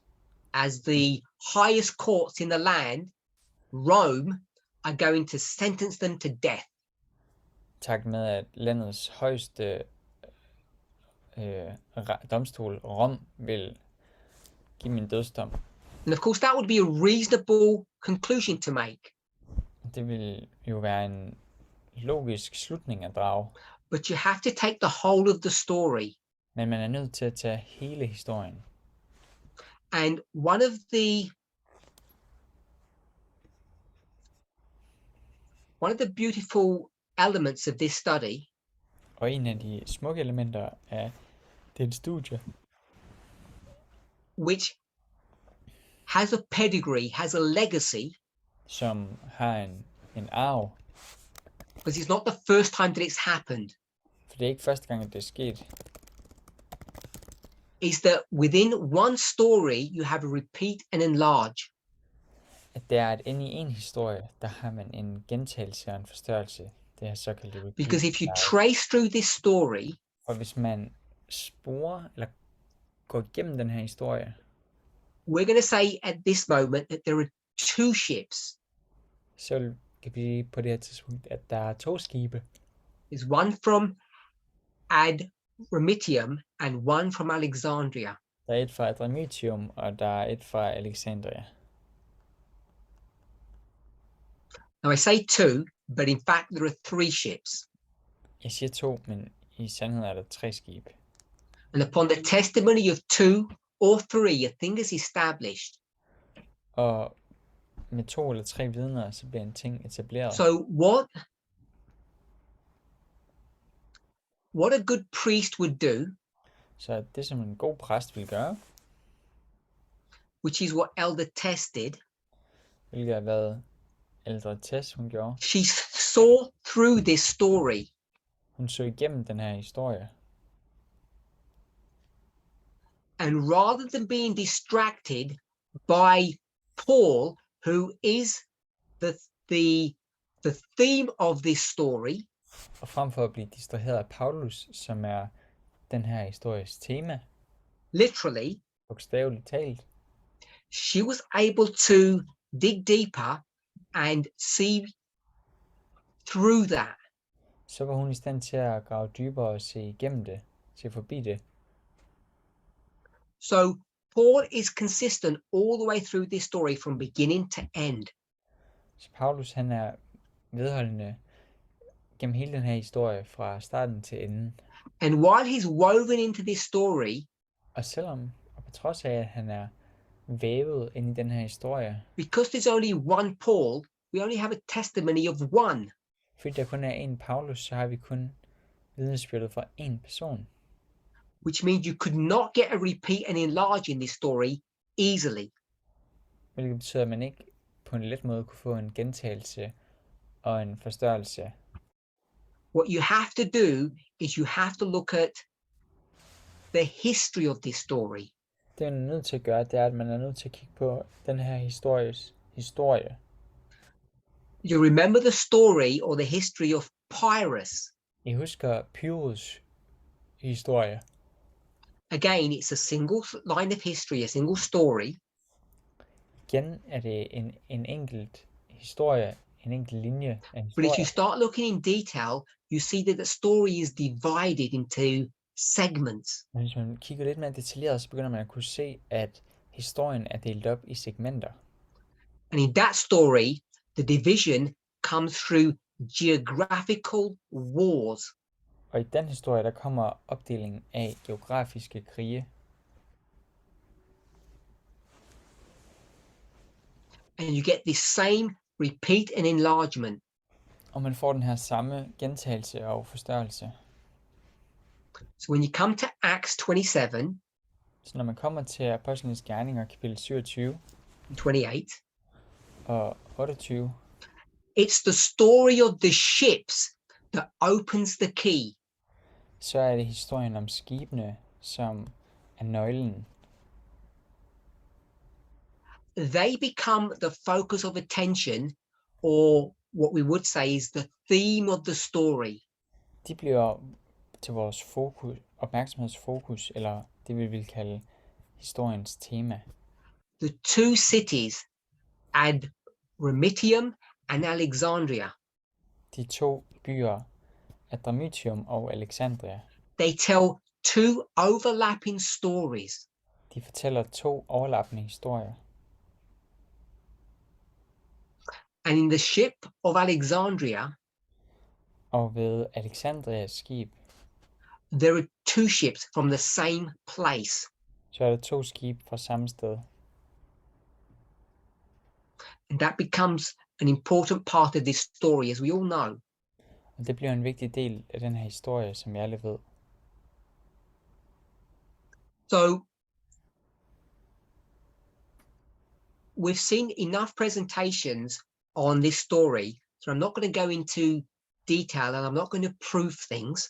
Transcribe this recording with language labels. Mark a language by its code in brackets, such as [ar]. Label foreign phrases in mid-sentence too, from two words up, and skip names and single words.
[en] as the highest courts in the land, Rome, are going to sentence them to death. [da] takt med at landets højeste domstol, Rom, vil give min dødsdom. [en] And of course, that would be a reasonable conclusion to make. [da] Det vil jo være en logisk slutning at drage, [en] But you have to take the whole of the story. [da] men man er nødt til at tage hele historien. [en] And one of the beautiful elements of this study [da] Og en af de smukke elementer af det studie, [en] which has a pedigree, has a legacy, [da] som har en arv, [en] because it's not the first time that it's happened, [da] for det er ikke første gang, at det er sket, [en] is that within one story, you have a repeat and enlarge. [da] at det er, at inde i en historie, der har man en gentagelse og en forstørrelse. Det er såkaldt repeat. [en] Because if you trace through this story, [da] Og hvis man sporer eller går igennem den her historie, [en] we're going to say at this moment that there are two ships. [da] så kan vi på det her tidspunkt, at der er 2 skibe. [en] There's one from Adramyttium and one from Alexandria. [da] Der er et fra Adramyttium, og der er et fra Alexandria. [en] Now I say two, but in fact there are 3 ships. [da] Jeg siger 2, men i sandhed er der 3 skibe. [en] And upon the testimony of 2 or 3, a thing is established. [da] Og med 2 eller 3 vidner, så bliver en ting etableret. [en] So what a good priest would do, [da] Så det, som en god præst vil gøre, [en] which is what Elder Tess did, [da] hvilket har været ældre Tess, hun gjorde. [en] she saw through this story. [da] Hun så igennem den her historie. [en] And rather than being distracted by Paul, who is the theme of this story, [da] Og frem for at blive distraheret af Paulus, som er den her histories tema, [en] literally, [da] bogstaveligt talt, [en] she was able to dig deeper and see through that. [da] så var hun i stand til at grave dybere og se igennem det, se forbi det. [en] So Paul is consistent all the way through this story from beginning to end. [da] Så Paulus, han er vedholdende gennem hele den her historie fra starten til enden. [en] And while he's woven into this story, [da] Og selvom, og på trods af, at han er vævet ind i den her historie, [en] because there's only one Paul, we only have a testimony of one. [da] fordi der kun er en Paulus, så har vi kun vidnesbyrdet fra en person. [en] Which means you could not get a repeat and enlarge in this story easily. [da] Hvilket betyder, at man ikke på en let måde kunne få en gentagelse og en forstørrelse. [en] What you have to do is you have to look at the history of this story. [da] Det man er nødt til at gøre, det er, at man er nødt til at kigge på den her histories historie. [en] You remember the story or the history of Pyrrhus. [da] I husker Pyrrhus historie. [en] Again, it's a single line of history, a single story. [da] Igen er det en enkelt historie, en enkelt linje af [en] But if you [da] historie. [en] start looking in detail, you see that the story is divided into segments. [da] Men hvis man kigger lidt mere detaljeret, så begynder man at kunne se, at historien er delt op i segmenter. [en] And in that story, the division comes through geographical wars. [da] Og i den historie, der kommer opdelingen af geografiske krige. [en] And you get this same repeat and enlargement. [da] Og man får den her samme gentagelse og forstørrelse. [en] So when you come to Acts 27, [da] Så når man kommer til Apostlenes Gerninger, kapitel 27 28, og 28, [en] it's the story of the ships that opens the key. [da] så er det historien om skibene, som er nøglen. [en] They become the focus of attention, or what we would say is the theme of the story. [da] De bliver til vores fokus, opmærksomhedsfokus, eller det vi vil kalde historiens tema. [en] The two cities, Adramyttium and Alexandria, [da] De 2 byer, Adramyttium og Alexandria, [en] they tell two overlapping stories. [da] de fortæller 2 overlappende historier. [en] And in the ship of Alexandria, [da] Og ved Alexandrias skib, [en] there are two ships from the same place. [da] så er der 2 skibe fra samme sted. [en] And that becomes an important part of this story, as we all know. [da] Og det bliver en vigtig del af den her historie, som jeg alle ved. [en] So we've seen enough presentations on this story, so I'm not going to go into detail and I'm not going to prove things.